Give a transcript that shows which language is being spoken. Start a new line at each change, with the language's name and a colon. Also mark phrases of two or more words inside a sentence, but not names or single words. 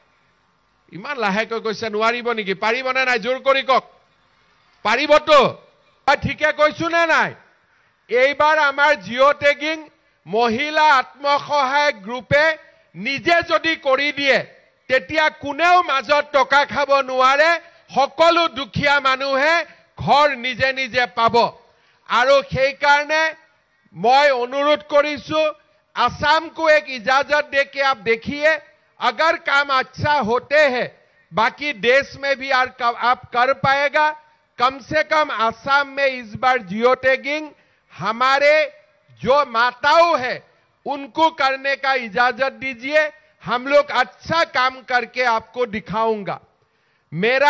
Assamese: ইমান লাহেকৈ কৈছে নোৱাৰিব নেকি পাৰিবনে নাই জোৰ কৰি কক পাৰিবতো ঠিকে কৈছো নে নাই এইবাৰ আমাৰ
English: geo tagging
Assamese: মহিলা আত্মসহায়ক গ্ৰুপে নিজে যদি কৰি দিয়ে তেতিয়া কোনেও মাজত টকা খাব নোৱাৰে সকলো দুখীয়া মানুহে ঘৰ নিজে নিজে পাব আৰু সেই কাৰণে
Hindi: मैं अनुरोध करिसु असम को एक इजाजत दे के आप देखिए अगर काम अच्छा होते हैं बाकी देश में भी आप कर पाएगा कम से कम असम में इस बार
English: geo tagging
Hindi: हमारे जो माताओं है उनको करने का इजाजत दीजिए हम लोग अच्छा काम करके आपको दिखाऊंगा मेरा